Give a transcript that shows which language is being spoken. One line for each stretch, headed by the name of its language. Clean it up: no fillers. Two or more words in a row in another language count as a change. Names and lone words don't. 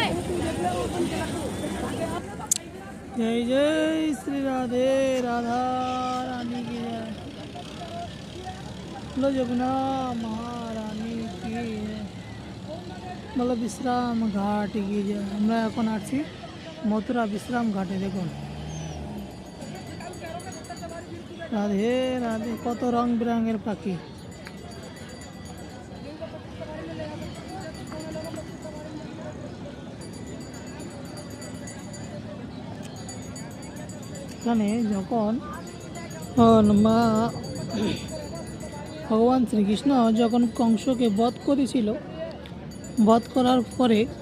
Hindi: जय जय श्री राधे राधा रानी की जय। बोलो जमुना महारानी की जय। बोलो विश्राम घाट की जय।
Bangla: আমরা এখন আছি মথুরা বিশ্রাম ঘাটে। দেখুন রাধে রাধে, কত রং বেরঙের পাখি। এখানে যখন ভগবান শ্রীকৃষ্ণ যখন কংসকে বধ করেছিল, বধ করার পরে